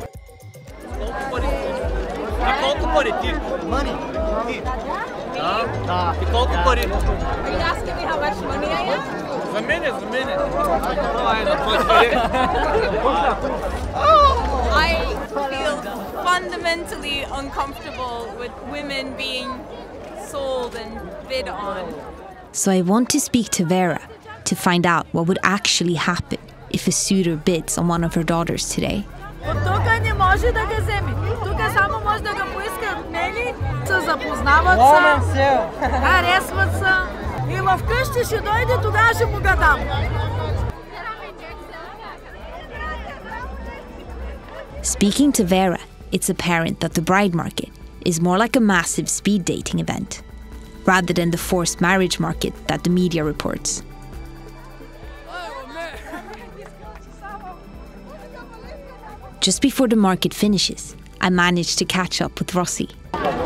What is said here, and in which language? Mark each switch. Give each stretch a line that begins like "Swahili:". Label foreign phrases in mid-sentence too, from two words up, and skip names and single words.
Bulgarian: Колко пари ти? Money. Да. И колко пари?
English: Are you asking me how much money I am?
Bulgarian: За мене.
English: I feel fundamentally uncomfortable with women being sold and bid on. So I want to speak to Vera to find out what would actually happen if a suitor bids on one of her daughters today.
Bulgarian: От тук не може да го вземе. Тук само може да го поиска от мене, се запознават се, харесват се и вкъщи ще дойде, тогава ще му го дам.
English: Speaking to Vera, it's apparent that the bride market is more like a massive speed dating event, rather than the forced marriage market that the media reports. Just before the market finishes, I managed to catch up with Rossi.